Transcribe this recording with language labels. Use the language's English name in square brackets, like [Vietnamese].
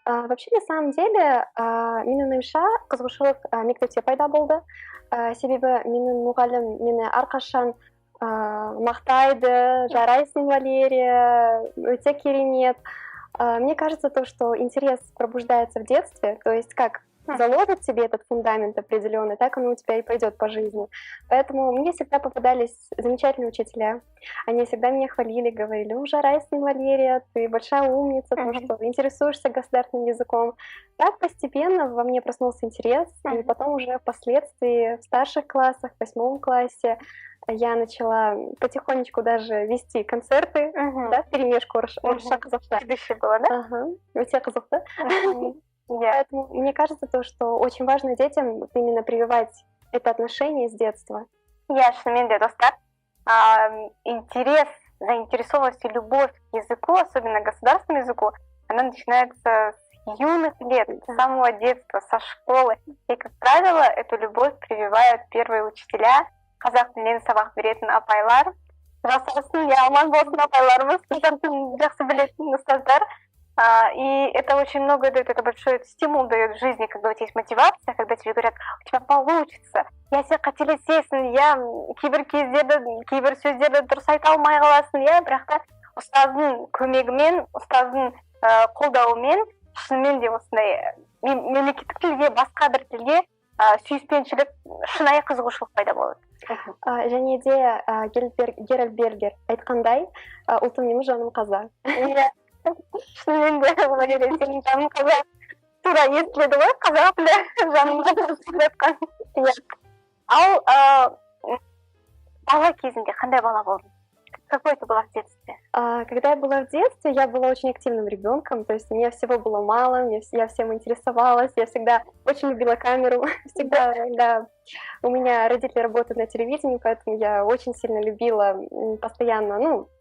[Russian] Вообще, на самом деле, [Kazakh] менің ойымша қызығушылық мектепте пайда болды. Себебі менің мұғалім мені әрқашан мақтайды, жарайсың, Валерия, өте керемет. [Russian] Мне кажется, то, что интерес пробуждается в детстве, то есть как заложит себе этот фундамент определенный, так оно у тебя и пойдет по жизни. Поэтому мне всегда попадались замечательные учителя. Они всегда меня хвалили, говорили: [Kazakh] «Жарайсың, [Russian] Валерия, ты большая умница, потому что интересуешься государственным языком». Так постепенно во мне проснулся интерес, и потом уже впоследствии в старших классах, в 8 классе, я начала потихонечку даже вести концерты, вперемешку [Kazakh] орысша қазақша. [Russian] Ведущая была, да? [Kazakh] Өте қызықты. [Russian] Поэтому мне кажется, то, что очень важно детям именно прививать это отношение с детства. Я [Kazakh] шынымен де, достар, [Russian] интерес, заинтересованность и любовь к языку, особенно государственному языку, она начинается с юных лет, с самого детства, со школы. И, как правило, эту любовь прививают первые учителя. [Kazakh] Қазақ тілінен сабақ беретін апайлар. Жасырсын, я аман болсын апайларымыз, қазақ тілін жақсы білетін ұстаздар. [Russian] И это очень много дает, это большой стимул дает в жизни, когда у тебя есть мотивация, когда тебе говорят: у тебя получится, я [Kazakh] сен қателесесің, кейбір сөздерді дұрыс айта алмай қаласың, бірақ та ұстаздың көмегімен, ұстаздың қолдауымен шынымен де осындай мемлекеттік тілге, басқа бір тілге сүйіспеншілік, шынайы қызығушылық пайда болады. Және де Геральд Бергер айтқандай, ұлтым неміс, жаным қазақ. Шынымен де, Валерия, сенің жаның қазақ. Тура естіледі ғой, қазақ тілі жаның қазақ. Ал бала кезінде қандай бала болдың? [Russian] Какой ты была в детстве? Когда я была в детстве, я была очень активным ребенком, то есть мне всего было мало, я всем интересовалась, я всегда очень любила камеру, всегда, да. У меня родители работают на телевидении, поэтому я очень сильно любила постоянно,